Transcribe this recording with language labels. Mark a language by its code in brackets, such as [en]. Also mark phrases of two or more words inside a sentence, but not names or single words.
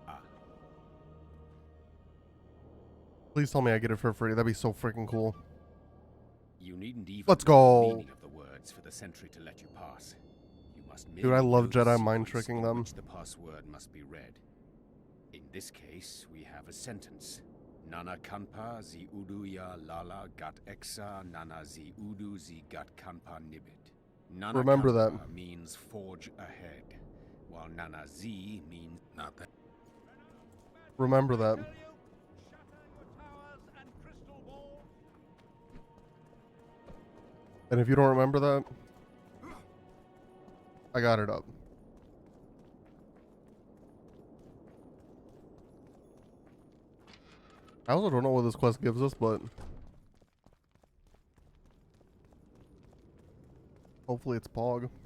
[en] Please tell me I get it for free. That'd be so freaking cool. You needn't even Let's know the go. meaning of the words for the sentry to let you pass. You must Dude, I merely love know the Jedi mind sequence tricking in them. which the password must be read. In this case, we have a sentence. Nana kanpa zi udu ya lala gat exa nana zi udu zi gat kanpa nibit. Nana Remember kanpa that. means forge ahead, while nana zi means not that. Remember that. And if you don't remember that, I got it up. I also don't know what this quest gives us, but hopefully it's Pog.